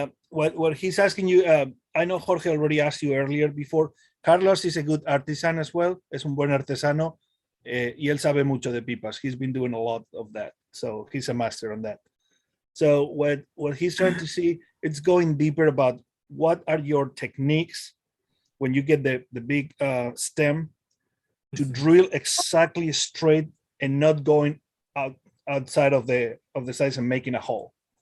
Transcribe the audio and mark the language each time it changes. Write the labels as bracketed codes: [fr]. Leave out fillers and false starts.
[en] What he's asking you, I know Jorge already asked you earlier before. Carlos is a good artisan as well. [es] Es un buen artesano y él sabe mucho de pipas. [en] He's been doing a lot of that. So he's a master on that. So what he's trying to see, it's going deeper about what are your techniques when you get the big stem to drill exactly straight and not going outside of the size and making a hole.